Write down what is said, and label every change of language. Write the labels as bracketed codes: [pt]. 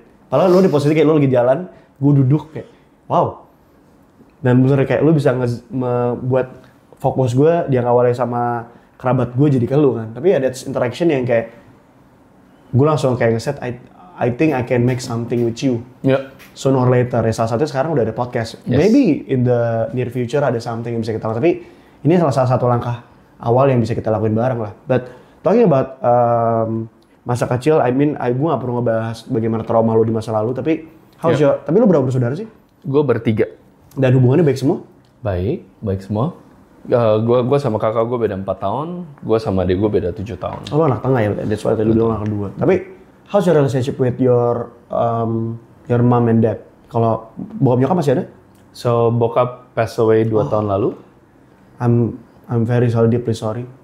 [id] Padahal lu di posisi kayak lu lagi jalan, gue duduk kayak wow. Dan bener kayak lu bisa buat fokus gue yang awalnya sama kerabat gue jadi ke lu kan. Tapi ya [en] that's interaction [id] yang kayak gue langsung kayak ngeset [en] I think I can make something with you. [id] Ya. [en] Sooner or later. [id] Ya salah satunya sekarang udah ada podcast. [en] Yes. Maybe in the near future [id] ada something yang bisa kita lakukan. Tapi ini salah satu langkah awal yang bisa kita lakuin bareng lah. [en] But talking about [id] masa kecil, gue gak perlu ngebahas bagaimana trauma lu di masa lalu. Tapi tapi lu berapa bersaudara sih? Gue bertiga. Dan hubungannya baik semua? Baik semua. Gue sama kakak gue beda 4 tahun, gue sama adik gue beda 7 tahun. Oh, lu anak tengah ya? [en] That's why [id] tadi lu bilang anak kedua. Tapi [en] how's your relationship with your mom and dad? [id] Kalau bokap nyokap masih ada? So bokap [en] passed away [id] 2 tahun lalu. [en] I'm very sorry, deeply sorry.